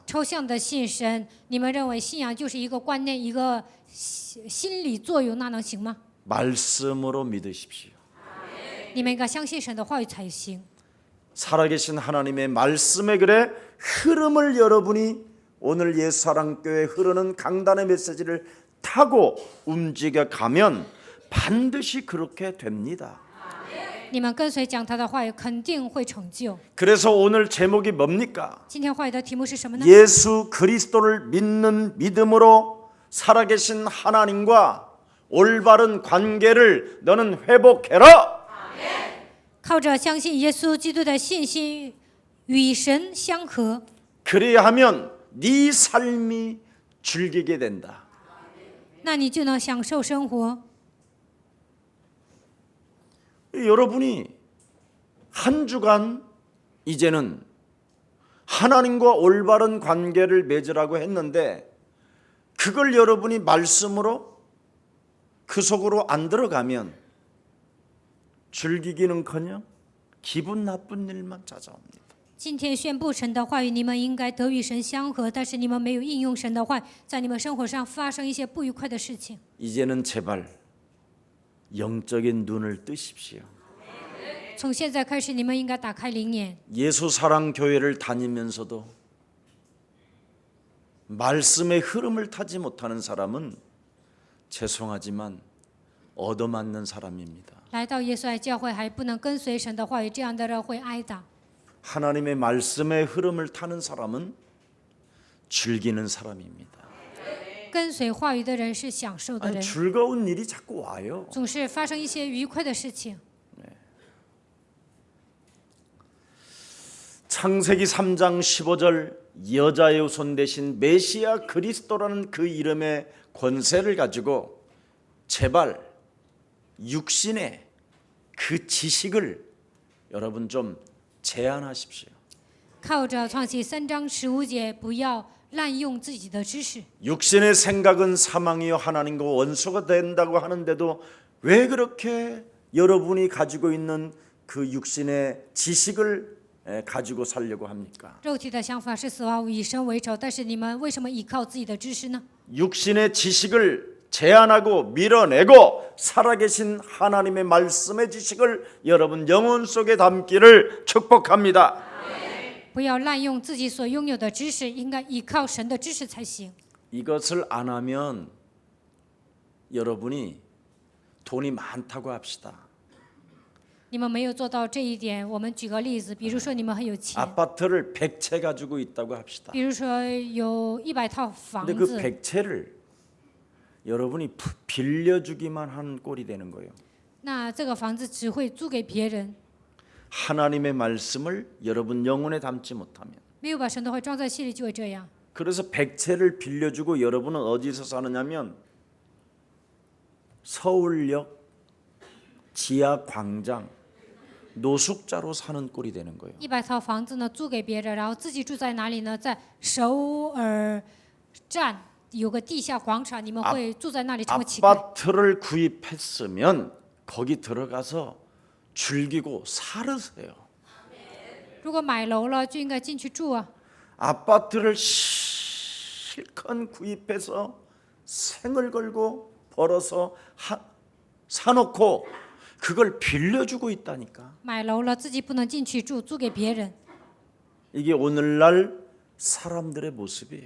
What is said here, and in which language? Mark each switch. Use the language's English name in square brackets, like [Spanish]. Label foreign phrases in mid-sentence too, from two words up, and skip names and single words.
[Chinese] 抽象的信神，你们认为信仰就是一个观念、一个心理作用，那能行吗？ [Korean] 말씀으로 믿으십시오. [Chinese] 你们应该相信神的话语才行。 [Korean] 살아계신 하나님의 말씀의 글의 흐름을 여러분이 오늘 예수사랑교회 흐르는 강단의 메시지를 타고 움직여 가면 반드시 그렇게 됩니다. [Chinese] 你们跟随讲他的话语，肯定会成就。 [Korean] 그래서 오늘 제목이 뭡니까? [Chinese] 今天话语的题目是什么呢？ [Korean] 예수 그리스도를 믿는 믿음으로 살아계신 하나님과 올바른 관계를 너는 회복해라. [Chinese] 靠着相信耶稣基督的信心，与神相合， [Korean] 그래야 하면 네 삶이 즐기게 된다. [Chinese] 那你就能享受生活。 [Korean] 여러분이 한 주간 이제는 하나님과 올바른 관계를 맺으라고 했는데 그걸 여러분이 말씀으로 그 속으로 안 들어가면 즐기기는커녕 기분 나쁜 일만 찾아옵니다. [Chinese] 今天宣布神的话语，你们应该得与神相合，但是你们没有应用神的话语，在你们生活上发生一些不愉快的事情。 [Korean] 이제는 제발 영적인 눈을 뜨십시오. [Chinese] 从现在开始，你们应该打开灵眼。 [Korean] 예수 사랑 교회를 다니면서도 말씀의 흐름을 타지 못하는 사람은 죄송하지만 얻어맞는 사람입니다. [Chinese] 来到耶稣爱教会还不能跟随神的话语，这样的人会挨打。 [Korean] 하나님의 말씀의 흐름을 타는 사람은 즐기는 사람입니다. [Chinese] 跟随话语的人是享受的 [Korean] 아니, [Chinese] 人， [Korean] 즐거운 일이 자꾸 와요. [Chinese] 总是发生一些愉快的事情。 [Korean] 창세기 3장 15절 여자의 후손 대신 메시아 그리스도라는 그 이름의 권세를 가지고 제발 육신의 그 지식을 여러분 좀 제한하십시오. [Chinese] 靠着创启3章15节，不要滥用自己的知识。 [Korean] 육신의 생각은 사망이요 하나님과 원수가 된다고 하는데도 왜 그렇게 여러분이 가지고 있는 그 육신의 지식을 가지고 살려고 합니까? [Chinese] 肉体的想法是死亡以神为仇，但是你们为什么依靠自己的知识呢？ [Korean] 육신의 지식을 제한하고 밀어내고 살아계신 하나님의 말씀의 지식을 여러분 영혼 속에 담기를 축복합니다. [Chinese] 不要滥用自己所拥有的知识，应该依靠神的知识才行。 [Korean] 이것을 안 하면 여러분이 돈이 많다고 합시다. [Chinese] 你们没有做到这一点，我们举个例子，比如说你们很有钱， [Korean] 아파트를 100채 가지고 있다고 합시다. [Chinese] 比如说有100套房 [Korean] 근데 그 [Chinese] 子， [Korean] 100채를 여러분이 빌려주기만 한 꼴이 되는 거예요. [Chinese] 那这个房子只会租给别人， [Korean] 하나님의 말씀을 여러분 영혼에 담지 못하면. [Chinese] 没有把神的话装在心里，就会这样。 [Korean] 그래서 100채를 빌려주고 여러분은 어디서 사느냐면 서울역 지하 광장 노숙자로 사는 꼴이 되는 거예요. [Chinese] 100 套房子呢租给别人，然后自己住在哪里呢？在首尔站有个地下广场，你们会住在那里成为乞丐。 [Korean] 아파트를 구입했으면 거기 들어가서 즐기고 살으세요. [Chinese] 如果买楼了，就应该进去住啊。 [Korean] 아파트를 실컷 구입해서 생을 걸고 벌어서 사놓고 그걸 빌려주고 있다니까. [Chinese] 买楼了，自己不能进去住，租给别人。 [Korean] 이게 오늘날 사람들의 모습이에요.